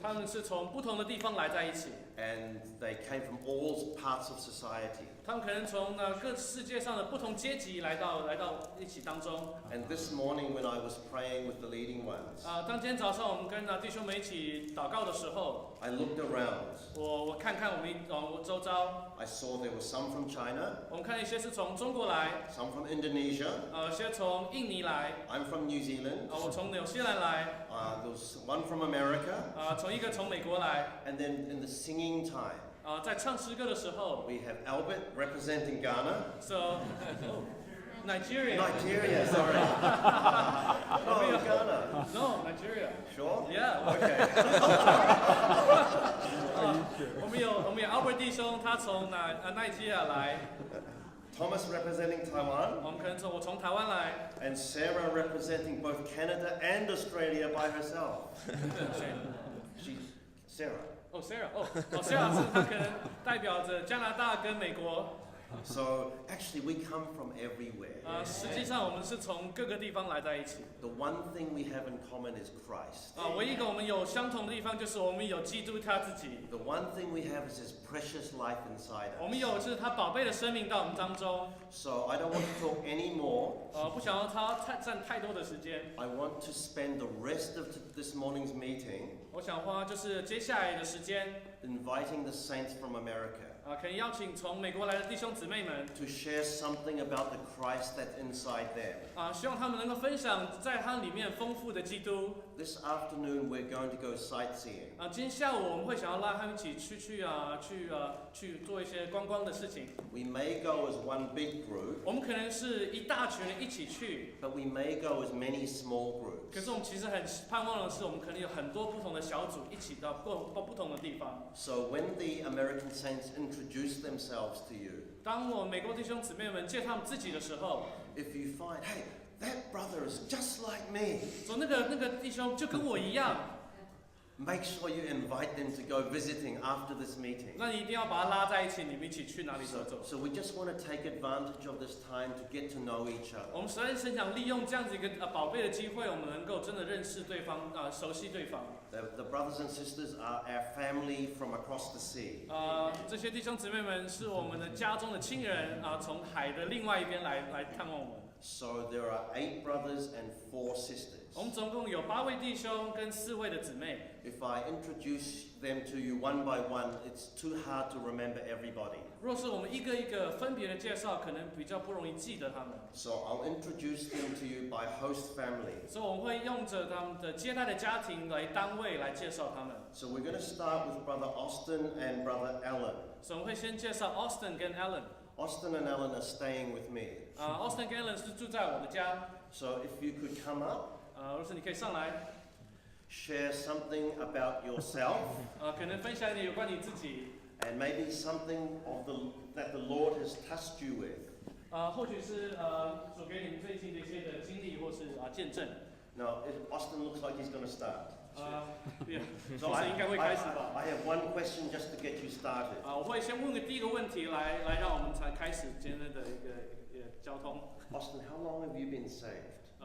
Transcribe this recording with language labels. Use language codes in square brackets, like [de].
[zh] 他们是从不同的地方来在一起。 [en] And they came from all parts of society. [zh] 他们可能从各世界上的不同阶级来到一起当中。 [en] And this morning when I was praying with the leading ones, [zh] 当今天早上我们跟弟兄们一起祷告的时候 [en] I looked around. [zh] 我看看我周遭 [en] I saw there were some from China, [zh] 我们看一些是从中国来 [en] some from Indonesia, [zh] 一些从印尼来 [en] I'm from New Zealand, [zh] 我从纽西兰来 [en] there was one from America, [zh] 从美国来 [en] and then in the singing time, [zh] 在唱诗歌的时候 [en] we have Albert representing Ghana. So Nigeria, sorry. Oh, Ghana. No, Nigeria. Sure? Yeah. Okay. [zh] 我们有 Albert 弟兄，他从奈及利亚来。 [en] Thomas representing Taiwan. [zh] 我们可能我从台湾来。 [en] And Sarah representing both Canada and Australia by herself. Sarah. [zh] Sarah 是她可能代表着加拿大跟美国。 [en] So actually we come from everywhere. [zh] 实际上我们是从各个地方来在一起。 [en] The one thing we have in common is Christ. [zh] 唯一一个我们有相同的地方就是我们有基督他自己。 [en] The one thing we have is His precious life inside us. [zh] 我们有是他宝贝的生命到我们当中。 [en] So I don't want to talk any more. [zh] 不想要他占太多的时间。 [en] I want to spend the rest of this morning's meeting. [zh] 我想花就是接下来的时间 [en] inviting the saints from America [zh] 可以邀请从美国来的弟兄姊妹们 [en] to share something about the Christ that's inside them. [zh] 希望他们能够分享在他里面丰富的基督 [en] this afternoon we're going to go sightseeing. [zh] 今天下午我们会想要拉他们一起去做一些观光的事情。 [en] We may go as one big group, [zh] 我们可能是一大群人一起去， [en] but we may go as many small [zh] 可 [en] groups. [zh] 是我们其实很盼望的是，我们可能有很多不同的小组一起到不同的地方。 [en] So when the American saints introduce themselves to you, [zh] 当我美国弟兄姊妹们介绍他们自己的时候， [en] if you find, hey, that brother is just like me, [zh] 说那个弟兄就跟我一样， [en] make sure you invite them to go visiting after this meeting. [zh] 那你一定要把他拉在一起，你们一起去哪里走走。 [en] So we just want to take advantage of this time to get to know each [zh] 我 [en] other. [zh] 们实在是想利用这样子一个宝贝的机会，我们能够真的认识对方，熟悉对方。 [en] The brothers and sisters are our family from across the sea. [zh] 这些弟兄姊妹们是我们的家中的亲人从海的另外一边来探望我们。 [en] So there are 8 brothers and 4 sisters. [zh] 我们总共有8位弟兄跟4位的姊妹。 [en] If I introduce them to you one by one, it's too hard to remember everybody. [zh] 若是我们一个一个分别的介绍，可能比较不容易记得他们。 [en] So I'll introduce them to you by host family. [zh] 所以我们会用着他们的接待的家庭来单位来介绍他们。 [en] So we're going to start with Brother Austin and Brother Alan. [zh] 所以我们会先介绍 Austin 跟 Alan。 [en] Austin and Alan are staying with me. [zh] Austin 跟 Alan 是住在我的家。 [en] So if you could come up, [zh] 若是你可以上来， [en] share something about yourself, [zh] 可能分享一点有关你自己， [en] and maybe something that the Lord has touched you with. [zh] 或许是所给你们最近的一些的经历或是见证。 [en] Now, Austin looks like he's going to start. [zh] 对， [en] So [zh] 老师应该会开始吧。 [en] I have one question just to get you started. [zh] 我会先问第一个问题来让我们才开始今天的一个交通。 [en] Austin, how long have you been saved?